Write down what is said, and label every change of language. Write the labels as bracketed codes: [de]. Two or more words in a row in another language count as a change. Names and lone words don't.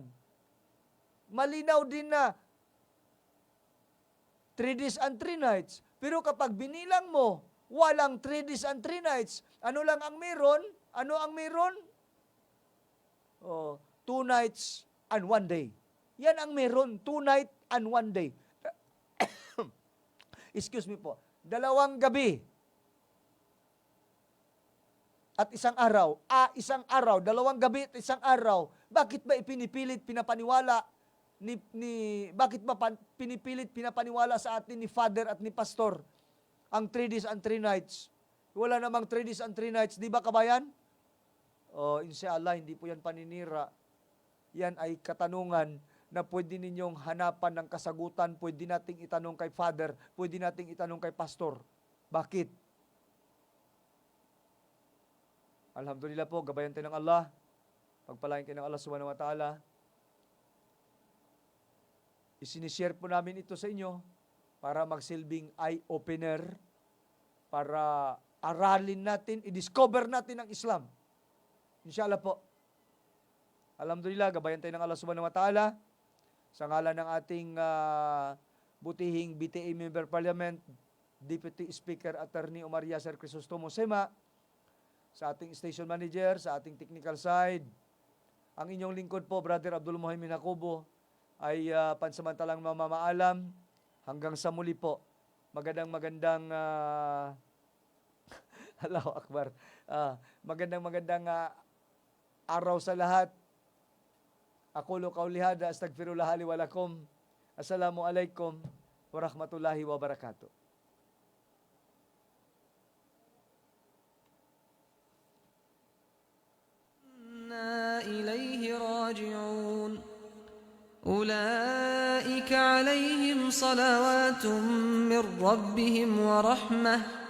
[tl] Malinaw din na [en] 3 days and 3 nights. [tl] Pero kapag binilang mo, walang [en] 3 days and 3 nights. [tl] Ano lang ang meron? Ano ang meron? [en] 2 nights and 1 day. [tl] Yan ang meron, [en] 2 nights and 1 day. Excuse me [tl] po, 2 gabi at 1 araw. 1 araw, 2 gabi at 1 araw. Bakit ba ipinipilit, pinapaniwala bakit ba pinipilit, pinapaniwala sa atin ni Father at ni Pastor ang [en] 3 days and 3 nights? [tl] Wala namang [en] 3 days and 3 nights, [tl] di ba kabayan? Inshallah, hindi po yan paninira. Yan ay katanungan na pwede ninyong hanapan ng kasagutan, pwede nating itanong kay Father, pwede nating itanong kay Pastor. Bakit? Alhamdulillah po, gabayan tayo ng Allah. Pagpalain kayo ng Allah [ar] سبحانه وتعالى. [tl] Isinishare po namin ito sa inyo para magsilbing eye-opener, para aralin natin, i-discover natin ang Islam. Inshallah po. Alhamdulillah, gabayan tayo ng Allah [ar] سبحانه وتعالى. [tl] Sa ngalan ng ating butihing BTA Member Parliament, Deputy Speaker Attorney Omar Yasser Crisostomo Sema, sa ating [en] station manager, [tl] sa ating [en] technical side, [tl] ang inyong lingkod po, Brother Abdul Muhammad Jacobo, ay pansamantalang mamamaalam hanggang sa muli po. Magandang [ar] الله أكبر. [tl] Magandang araw sa lahat. [ar] أقول قولي هذا أستغفر الله لي ولكم. السلام عليكم ورحمة الله وبركاته. إنا إليه راجعون أولئك عليهم صلوات من ربهم ورحمة